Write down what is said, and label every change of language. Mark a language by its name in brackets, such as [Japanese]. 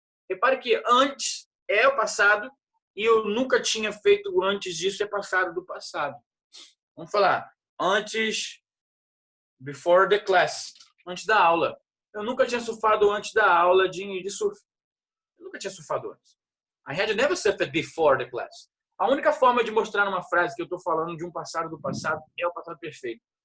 [Portuguese] Repare que antes é o passado e eu nunca tinha feito antes disso é passado do passado. Vamos falar antes, [English] before the class, [Portuguese] antes da aula. Eu nunca tinha surfado antes da aula de surf. Eu nunca tinha surfado antes. [English] I had never surfed before the class. [Portuguese] A única forma de mostrar numa frase que eu estou falando de um passado do passado é o passado perfeito.